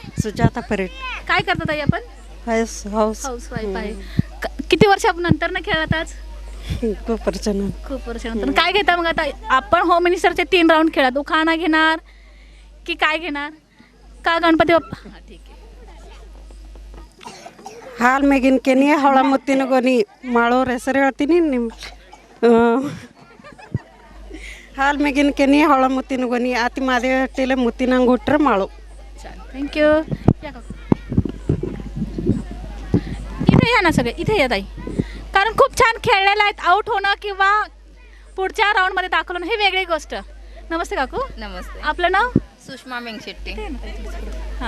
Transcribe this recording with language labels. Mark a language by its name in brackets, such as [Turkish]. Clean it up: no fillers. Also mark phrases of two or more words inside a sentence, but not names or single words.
[Marathi] सुजाता परेड. काय करता ताई आपण? हाऊस हाऊसवाईफ आहे. किती वर्षानंतर ना खेळत आज? खूप प्रचंड. खूप वर्षानंतर. काय घेता मग आता आपण? होम मिनिस्टरचे 3 राऊंड खेळत, उखाणा घेणार की काय घेणार का गणपती बाप्पा? हा, ठीक आहे. [Kannada] ಹಾಲು ಮೇಗಿನ ಕೆನೆ ಹಳ ಮುತ್ತಿನ ಗೊನಿ ಮಾಡೋರ ಹೆಸರು ಹೇಳ್ತೀನಿ ನಿಮ್ಮ ಹಾಲು ಮೇಗಿನ ಕೆನೆ ಹಳ ಮುತ್ತಿನ ಗೊನಿ ಆತಿ ಮಾದೇವ ಹಟ್ಟಿಲೆ ಮುತ್ತಿನಂಗೆ ಹುಟ್ರೆ ಮಾಳು. [Marathi] थँक्यू. या काकू. इथे या ना सगळे, इथे या ताई. कारण खूप छान खेळलेला आहेत. आउट होणं किंवा पुढच्या राऊंडमध्ये दाखल होणं ही वेगळी गोष्ट. नमस्ते काकू. नमस्ते. आपलं नाव? सुषमा मेंगशेट्टी. हां.